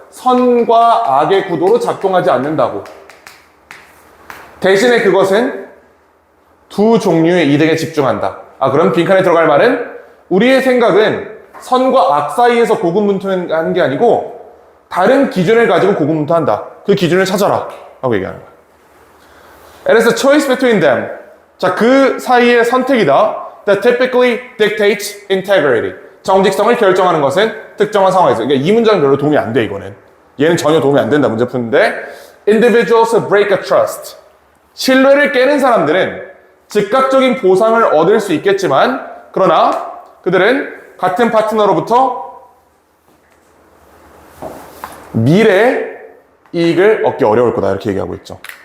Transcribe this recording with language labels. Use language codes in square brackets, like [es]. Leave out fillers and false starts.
[ko] 선과 악의 구도로 작동하지 않는다고. 대신에 그것은 두 종류의 이득에 집중한다. 아, 그럼 빈칸에 들어갈 말은 우리의 생각은 선과 악 사이에서 고군분투하는 게 아니고 다른 기준을 가지고 고군분투한다. 그 기준을 찾아라 라고 얘기하는 거야. [en] It is a choice between them. [ko] 자, 그 사이의 선택이다. [en] That typically dictates integrity. [ko] 정직성을 결정하는 것은 특정한 상황에서. 그러니까 이 문장은 별로 도움이 안 돼, 이거는. 얘는 전혀 도움이 안 된다, 문제 푸는데. [en] Individuals who break a trust. [ko] 신뢰를 깨는 사람들은 즉각적인 보상을 얻을 수 있겠지만, 그러나 그들은 같은 파트너로부터 미래의 이익을 얻기 어려울 거다, 이렇게 얘기하고 있죠.